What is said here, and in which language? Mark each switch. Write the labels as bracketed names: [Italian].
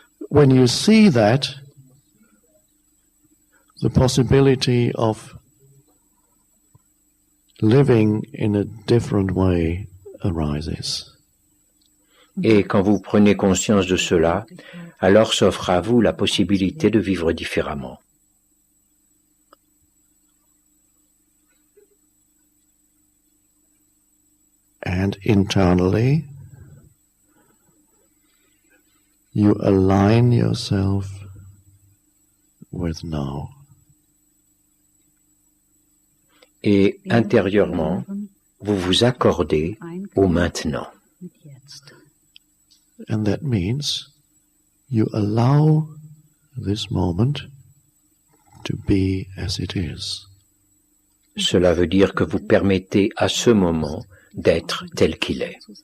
[English] When you see that, the possibility of living in a different way arises. [French] Et quand vous prenez conscience de cela, alors s'offre à vous la possibilité de vivre différemment. [English] And internally, you align yourself with now. [French] Et intérieurement, vous vous accordez au maintenant. [English] And that means you allow this moment to be as it is. [French] Cela veut dire que vous permettez à ce moment d'être tel qu'il est.